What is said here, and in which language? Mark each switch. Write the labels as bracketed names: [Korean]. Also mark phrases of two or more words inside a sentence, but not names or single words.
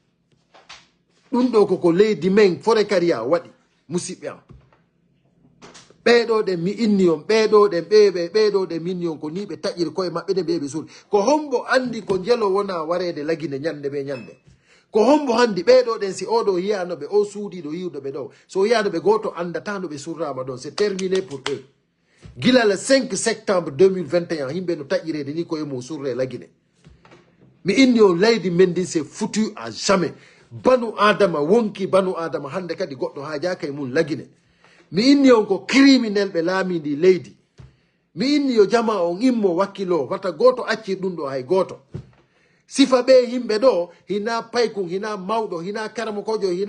[Fula] ɗum ɗo koko leydi men forêt caria waɗi musidɓe am ɓeɗo ɗen mi inni on ɓeɗo ɗen ɓeɗo ɗen minni on ko ni ɓe taƴiri koye maɓɓe ɗe ɓe suuli ko hombo andi ko jelo wona warede lagine ñande ɓe ñande ko hombo handi ɓeɗo ɗen si oɗo yiyanoɓe o suudiɗo yiwɗoɓe ɗo so yiyanoɓe goto andatanoɓe surrama ɗon [French] c'est terminé pour eux [Fula] gila [French] le 5 septembre 2021 [Fula] yimɓe no taƴirede ni koye mum surre lagine mi inni on leydi men ndin [French] c'est foutu à jamais [Fula] banu adama wonki banu adama hande kadi goɗɗo ha jaka e mum lagine mi inni on ko criminel ɓe laami ndi leydi mi inni yo jama on immo wakkilo wata goto accir ɗum ɗo hay goto sifa ɓe yimɓe ɗo hina paykun hina mawɗo hina karamokojo hina